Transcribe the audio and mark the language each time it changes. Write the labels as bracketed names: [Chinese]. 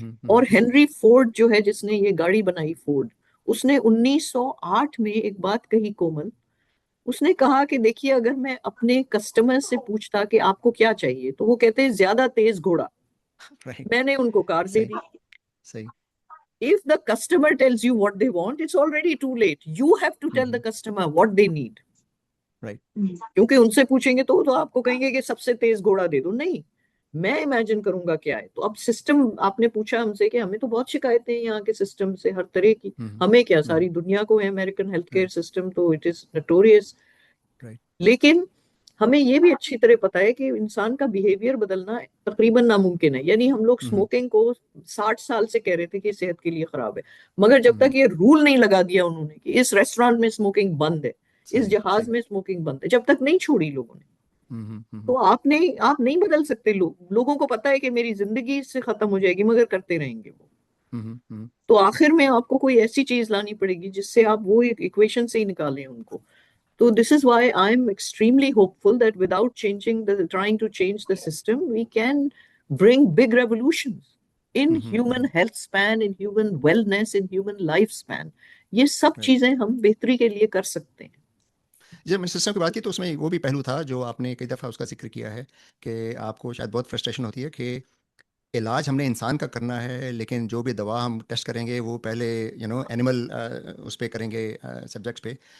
[Hindi] और Henry Ford जो है जिसने ये गाड़ी बनाई फोर्ड, उसने 1908 में एक बात कही कोमल। उसने कहा कि देखिए अगर मैं अपने कस्टमर से पूछता कि आपको क्या चाहिए तो वो कहते हैं ज्यादा तेज घोड़ा, राइट। मैंने उनको कार दे दी। सही। [English] If the customer tells you what they want, it's already too late. You have to tell the customer what they need. [Hindi] Right. क्योंकि उनसे पूछेंगे तो आपको कहेंगे कि सबसे तेज घोड़ा दे दो, नहीं, मैं इमेजिन करूंगा क्या है। तो अब सिस्टम, आपने पूछा हमसे कि हमें तो बहुत शिकायतें हैं यहाँ के सिस्टम से हर तरह की। हमें क्या, सारी दुनिया को है। अमेरिकन हेल्थ केयर सिस्टम तो [English] It is notorious. [Hindi] राइट। लेकिन हमें ये भी अच्छी तरह पता है कि इंसान का बिहेवियर बदलना तकरीबन नामुमकिन है। यानी हम लोग स्मोकिंग को 60 साल से कह रहे थे कि सेहत के लिए खराब है, मगर जब तक ये रूल नहीं लगा दिया उन्होंने कि इस रेस्टोरेंट में स्मोकिंग बंद है, इस जहाज में स्मोकिंग बंद है, जब तक नहीं छोड़ी लोगों ने, तो आप नहीं बदल सकते। लोगों को पता है कि मेरी जिंदगी इससे खत्म हो जाएगी, मगर करते रहेंगे वो। तो आखिर में आपको कोई ऐसी चीज लानी पड़ेगी जिससे आप वो एक इक्वेशन से ही निकालें उनको। [English] So this is why I'm extremely hopeful that without trying to change the system, we can bring big revolutions in human health span, in human wellness, in human lifespan. [Hindi] ये सब राइट। चीजें हम बेहतरी के लिए कर सकते हैं। जब मैंने सिस्टम की बात की तो उसमें वो भी पहलू था जो आपने कई दफ़ा उसका जिक्र किया है कि आपको शायद बहुत फ्रस्ट्रेशन होती है कि इलाज हमने इंसान का करना है, लेकिन जो भी दवा हम टेस्ट करेंगे वो पहले एनिमल उस पे करेंगे, सब्जेक्ट्स पे।